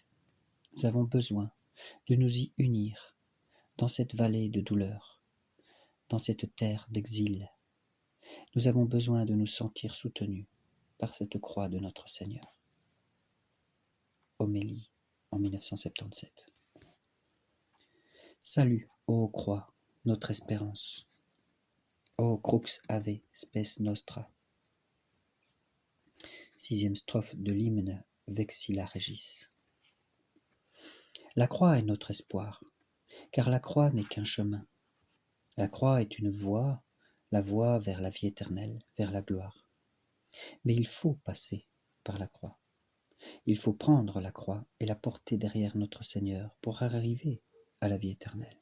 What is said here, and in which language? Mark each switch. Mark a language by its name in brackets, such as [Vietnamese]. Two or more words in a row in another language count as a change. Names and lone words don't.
[French] Nous avons besoin de nous y unir dans cette vallée de douleur, dans cette terre d'exil. Nous avons besoin de nous sentir soutenus par cette croix de notre Seigneur. Homélie en 1977. Salut, ô croix, notre espérance. [Latin] Ô crux ave, spes nostra. [French] 6e strophe de l'hymne Vexilla Regis. La croix est notre espoir, car la croix n'est qu'un chemin. La croix est une voie, la voie vers la vie éternelle, vers la gloire. Mais il faut passer par la croix. Il faut prendre la croix et la porter derrière notre Seigneur pour arriver à la vie éternelle.